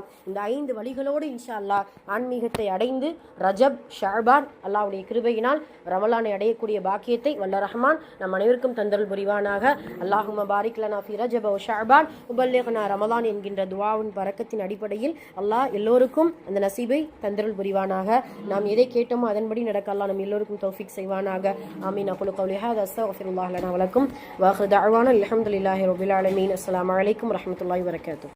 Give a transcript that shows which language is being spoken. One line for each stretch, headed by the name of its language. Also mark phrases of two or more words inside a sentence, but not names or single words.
Tamil: இந்த 5 வழிகளோடு
Arabic: إن شاء الله
Tamil: ஆன்மீகத்தை அடைந்து ரஜப், ஷஅபான் அல்லாஹ்வுடைய கிருபையினால் ரமலானை அடையக்கூடிய பாக்கியத்தை வல்ல ரஹ்மான் நம் அனைவருக்கும் தந்தருள் புரிவானாக.
Arabic: اللهم بارك لنا في رجب وشعبان وبلغنا رمضان
Tamil: என்கின்ற துஆவின் பரக்கத்தின் அடிப்படையில் அல்லாஹ் எல்லோருக்கும் அந்த நசீபை தந்தருள் புரிவானாக. நாம் எதை கேட்டோமோ அதன்படி நடக்க அல்லாஹ் நம் எல்லோருக்கும் தௌஃபீக் செய்வானாக. ஆமீன்.
Arabic: أقول قولي هذا أستغفر الله لنا ولكم وآخر دعوانا الحمد لله رب العالمين. السلام عليكم ورحمة الله وبركاته.